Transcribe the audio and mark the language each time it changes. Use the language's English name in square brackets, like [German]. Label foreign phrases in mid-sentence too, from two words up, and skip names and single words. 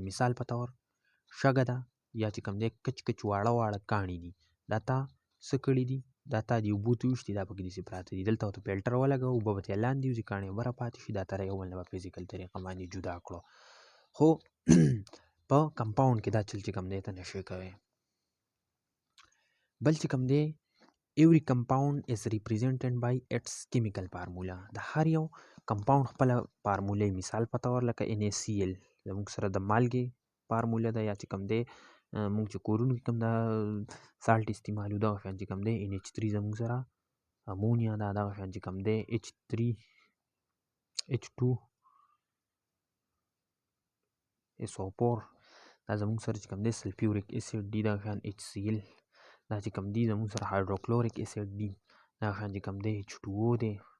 [Pashto] مثال په طور شګه ده یا چې کوم دی کچ کچ واړه واړه کاڼي دي دا تا څه کړي دي دا تا دې اوبو ته ویشتي دا پکې داسې پراته دي دلته ورته فلټر ولګوه اوبه به ترې لاندې وځي کاڼي به راپاتې شي دا ته یو بل نه به فزیکل طریقه باندې جدا کړو. خو په کمپاوند کې دا چل چې کوم دی ته نشي کوی. بل چې کوم دی [English] every compound is represented by its chemical formula. [Pashto] د هر یو کمپاوند خپل فارموله. مثال په تور لکه NaCl زموږ سره د مالګې فارموله ده یا چې کوم دی مونږ چې کورونو کې کوم دا سالټ استعمالو دغه شان چې کوم دی NH3 زموږ سره امونیا ده دغه شان چې کوم دی H3H2SO4 دا زموږ سره چې کوم دی سلفیوریک اسید دی دغه شان HCl دا چې کوم دی زموږ سره هایدروکلوریک اسید دی دغه شان چې کوم دی H2O دی.